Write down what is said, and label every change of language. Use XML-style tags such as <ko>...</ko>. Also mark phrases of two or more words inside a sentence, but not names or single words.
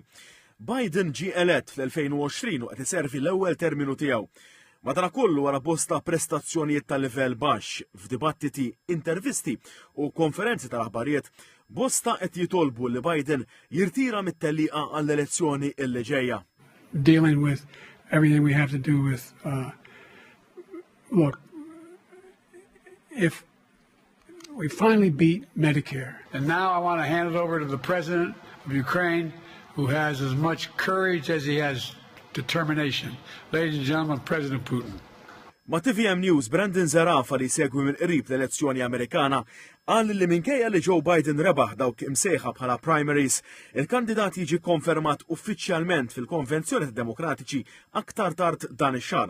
<mt>Biden ġie elett fl-2020 u qed iservi l-ewwel terminu tiegħu. Madankollu wara bosta prestazzjonijiet tal-livell baxx f'dibattiti, intervisti u konferenzi tal-aħbarijiet, bosta qed jitolbu li Biden jirtira mit-tellieqa għall-elezzjoni li ġejja.</mt> <en>Dealing with everything we have to do with, look, if we finally beat Medicare. And now I want to hand it over to the president of Ukraine, who has as much courage as he has determination. Ladies and gentlemen, President Putin.</en> <mt>Ma' TVM News, Brandon Zarafa li segwi minn qrib l-elezzjoni Amerikana qal li minkejja li Joe Biden rebaħ dawk imsejħa bħala primaries, il-kandidat jiġi konfermat uffiċjalment fil-Konvenzjoni tad-Demokratiċi aktar tard dan ix-xahar.</mt>